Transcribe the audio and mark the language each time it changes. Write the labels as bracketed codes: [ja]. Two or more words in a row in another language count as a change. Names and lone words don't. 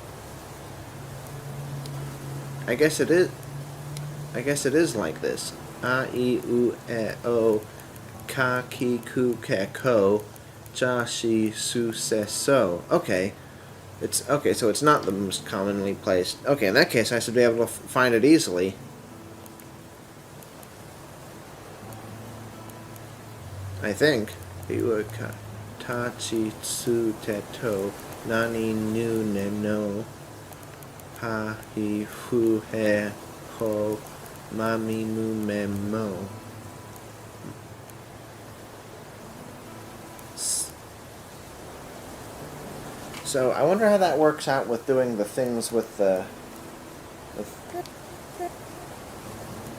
[en] I guess it is like this. [ja] A, I, U, E, O, Ka, Ki, Ku, Ke, Ko, Ja, Shi, Su, Se, [en] So. Okay. It's okay, so it's not the most commonly placed. Okay, in that case I should be able to find it easily. I think. [ja] Iwa, Ka, Ta, Chi, Tsu, Te, To. Nani nu ne no ha hi fu he ho mami mu me mo. [en] So I wonder how that works out with doing the things with the